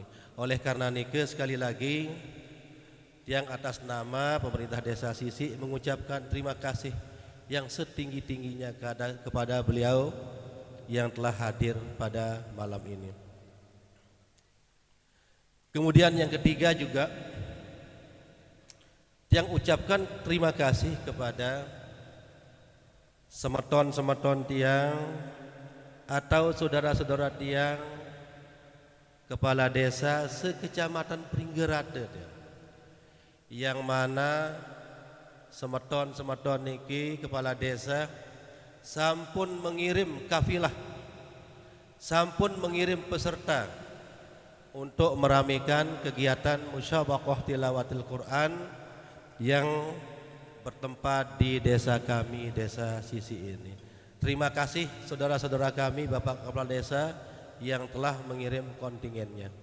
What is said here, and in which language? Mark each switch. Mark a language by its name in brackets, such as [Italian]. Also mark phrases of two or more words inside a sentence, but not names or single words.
[Indonesian] Oleh karena niki sekali lagi yang atas nama pemerintah Desa Sisi mengucapkan terima kasih yang setinggi-tingginya kepada beliau yang telah hadir pada malam ini. Kemudian yang ketiga juga yang ucapkan terima kasih kepada [Sasak] semeton-semeton tiang [Indonesian] atau saudara-saudara tiang kepala desa sekecamatan Pringgerade, yang mana [Sasak] semeton-semeton niki [Indonesian] kepala desa sampun mengirim kafilah, sampun mengirim peserta untuk meramaikan kegiatan musyabaqah tilawatil Quran yang bertempat di desa kami, Desa Sisi ini. Terima kasih saudara-saudara kami, Bapak Kepala Desa yang telah mengirim kontingennya.